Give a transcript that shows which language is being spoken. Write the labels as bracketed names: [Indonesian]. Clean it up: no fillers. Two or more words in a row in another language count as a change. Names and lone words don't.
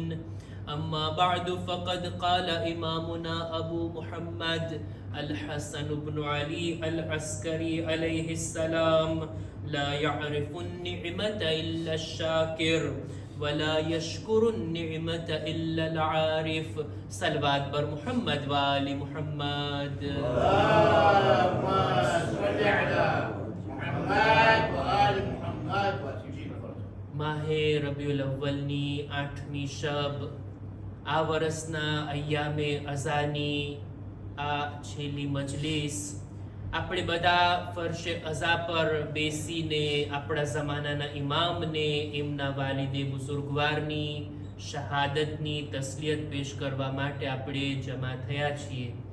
[Arabic] أما بعد فقد قال إمامنا أبو محمد الحسن بن علي العسكري عليه السلام: لا يعرف النعمة إلا الشاكر ولا يشكر النعمة إلا العارف. صلوات بر محمد وآل محمد. اللهم صل على محمد وآل محمد وجل فرجهم. [Gujarati] માહ રબીઉલ અવ્વલની 8મી શબ, આ વર્ષના અય્યામે અઝાની આ છેલ્લી મજલિસ આપણે બધા ફરશે અઝા પર બેસીને આપણા જમાનાના ઇમામને એમના વાલિદે બુઝુર્ગવારની શહાદતની તસ્લિયત પેશ કરવા માટે આપણે જમા થયા છીએ.